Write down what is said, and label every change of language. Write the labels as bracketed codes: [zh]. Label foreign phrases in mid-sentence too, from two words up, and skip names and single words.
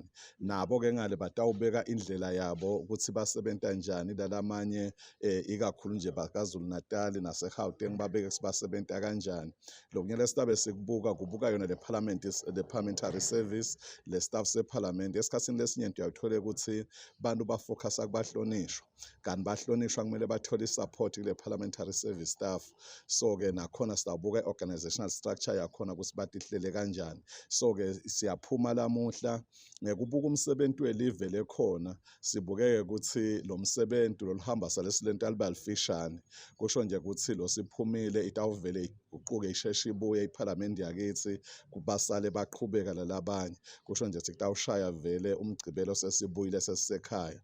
[ss] Nabo-ke ngale batawubeka indlela yabo ukuthi basebenta njani lalamanye ikakhulu nje bakaZulu Natali naseGauteng babeke sibasebenta kanjani. Lokunye lesitabe kubuka yona le [en] parliamentary service [ss] le staff sephalamende esikhatsini lesinyenti uyayithola ukuthi bantu bafocusa kubahlonishwa kanti bahlonishwa kumele bathole support kule [en] parliamentary service [ss] staff. So-ke nakhona sitawubuka i- [en] organizational structure [ss] yakhona ukuthi batihlele kanjani. So-ke siyaphuma lamuhla ngekubuka umsebenzi welive lekhona sibukeke ukuthi lo msebenzi loluhamba salesilento alibalifishane kusho nje ukuthi lo siphumile itawuvele uquke isheshe ibuye iphalamende yakithi kubasale baqhubeka lalabanye kusho nje sikutawushaya vele umgcibelo sesibuyile sesisekhaya.